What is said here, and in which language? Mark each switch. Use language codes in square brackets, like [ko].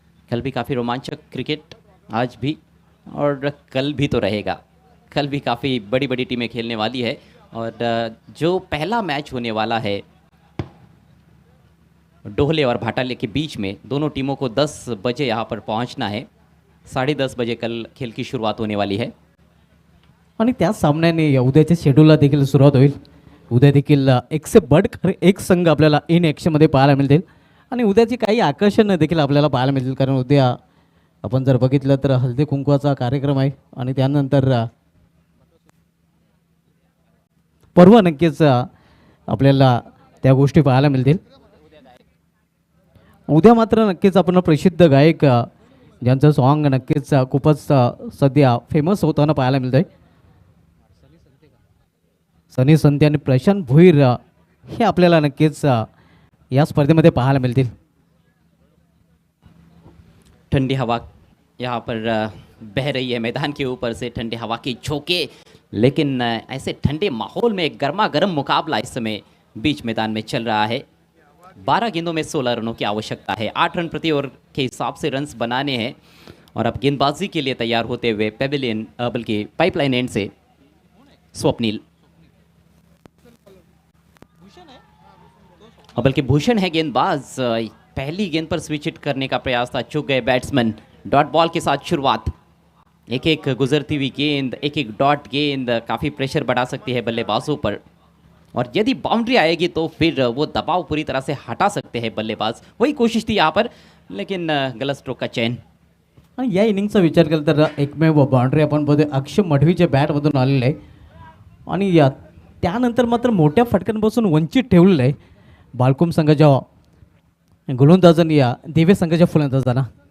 [hi] कल भी काफ़ी रोमांचक क्रिकेट आज भी और कल भी तो रहेगा. कल भी काफ़ी बड़ी बड़ी टीमें खेलने वाली है और जो पहला मैच होने वाला है डोहले और भाटाले के बीच में, दोनों टीमों को 10 बजे यहाँ पर पहुँचना है. 10:30 बजे कल खेल की शुरुआत होने वाली है. [mr] आणि त्याच सामन्याने या उद्याच्या शेड्यूलला देखील सुरुवात होईल. उद्या देखील [hi] एक से बढ़कर एक [mr] संघ आपल्याला इन ॲक्शनमध्ये पाहायला मिळतील आणि उद्याची काही आकर्षण देखील आपल्याला पाहायला मिळतील. कारण उद्या आपण जर बघितलं तर हळदी कुंकवाचा कार्यक्रम आहे आणि त्यानंतर पर्व नक्कीच आपल्याला त्या गोष्टी पाहायला मिळतील. उद्या मात्र नक्कीच आपण प्रसिद्ध गायक ज्यांचं सॉन्ग नक्कीच खूपच सध्या फेमस होताना पाहायला मिळतं आहे, सनी संते आणि प्रशांत भोईर हे आपल्याला नक्कीच या स्पर्धेमध्ये पाहायला मिळतील. [hi] ठंडी हवा यहाँ पर बह रही है मैदान के ऊपर से. ठंडी हवा की झोंके, लेकिन ऐसे ठंडे माहौल में एक गर्मा गर्म मुकाबला इस समय बीच मैदान में चल रहा है. 12 गेंदों में 16 रनों की आवश्यकता है. 8 रन प्रति ओवर के हिसाब से रन्स बनाने हैं और अब गेंदबाजी के लिए तैयार होते हुए पेविलियन बल्कि पाइपलाइन एंड से स्वप्निल, बल्कि भूषण है गेंदबाज. पहली गेंद पर स्विच हिट करने का प्रयास था, चूक गए बैट्समैन. डॉट बॉल के साथ शुरुआत. एक एक गुजरती हुई गेंद, एक एक डॉट गेंद काफ़ी प्रेशर बढ़ा सकती है बल्लेबाजों पर और यदि बाउंड्री आएगी तो फिर वो दबाव पूरी तरह से हटा सकते हैं बल्लेबाज. वही कोशिश थी यहाँ पर, लेकिन गलत स्ट्रोक का चयन. [mr] आणि या इनिंगचा विचार केला तर एकमेव बाउंड्री आपण बघतो अक्षय मढवीच्या बॅटमधून आलेलं आहे आणि या त्यानंतर मात्र मोठ्या फटक्यांपासून वंचित ठेवलेलं आहे बालकुम संघाच्या गोलंदाजांनी या दिवे संघाच्या फलंदाजांना.